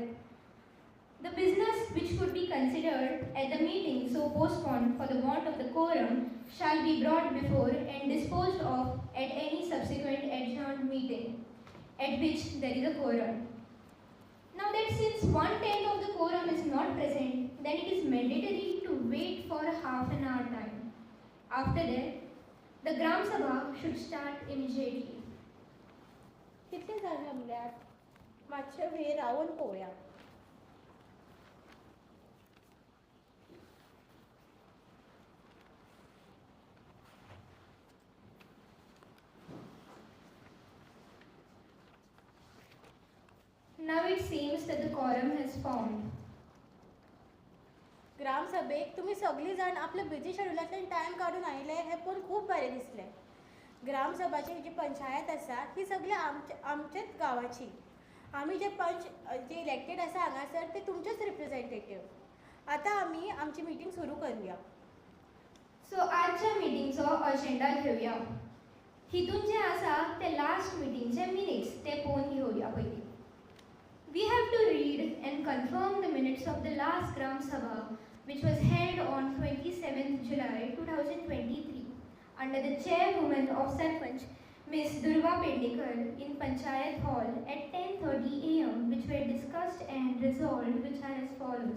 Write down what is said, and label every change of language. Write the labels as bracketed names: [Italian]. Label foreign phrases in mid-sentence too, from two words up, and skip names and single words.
[English] The business which could be considered at the meeting so postponed for the want of the quorum shall be brought before and disposed of at any subsequent adjourned meeting at which there is a quorum. Now that since 1/10 of the quorum is not present, then it is mandatory to wait for half an hour time. After that, the Gram Sabha should start immediately. [Konkani] कितले जाण जमल्यात? मातशे वेळ रावन पळोवया. [English] Now it seems that the quorum has formed. [Konkani] ग्रामसभेक तुम्ही सगळी जाण आपल्या बिझी शेड्युलांतल्यान टायम काडून आयले हें पळोवन खूब बरें दिसलें. ग्रामसभाची जी पंचायत आसा ती सगळी आमच्याच गांवाची. आमी जे इलेक्टेड आसा हांगासर ते तुमचेच रिप्रेझेंटेटिव्ह. आतां आमी आमची मिटींग सुरू करुया. सो आजच्या मिटींगचो अजेंडा घेवया. हितून जे आसा ते लास्ट मिटींगचे मिनिट्स ते पळोवन घेवया पयलीं. [English] We have to read and confirm the minutes of the last Gram Sabha, which was held on 27th July 2023 under the chairwoman of Sarpanch, Ms. Durga Pendekar, in Panchayat Hall at 10:30 am, which were discussed and resolved, which are as follows.